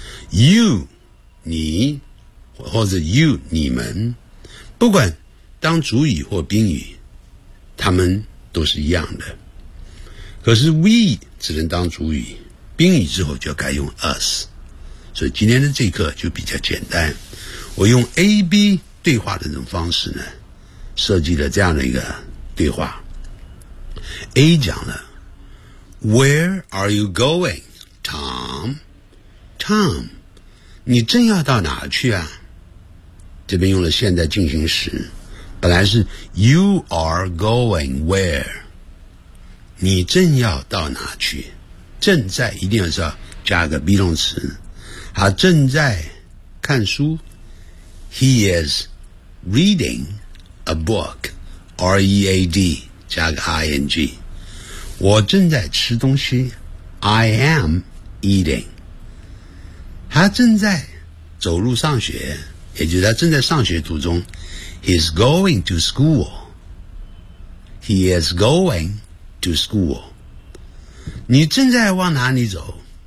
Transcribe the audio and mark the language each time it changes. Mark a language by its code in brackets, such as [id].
[zh] You， 你，或者 you， 你们，不管当主语或宾语，他们都是一样的。可是 we 只能当主语，宾语之后就改用 us。所以今天的这一课就比较简单，我用 A B 对话的这种方式呢，设计了这样的一个对话。 [en] A [zh] 讲了 [en] Where are you going, Tom? [zh] Tom, 你正要到哪去啊？这边用了现在进行时，本来是 [en] You are going where? [zh] 你正要到哪去？正在一定要是要加个 be 动词。他正在看书。 [en] He is reading a book, R-E-A-D. [zh] 加个 ing， 我正在吃东西 ， [en] I am eating。 [zh] 他正在走路上学，也就是他正在上学途中 ， [en] He's going to school。 He is going to school。 [zh] 你正在往哪里走？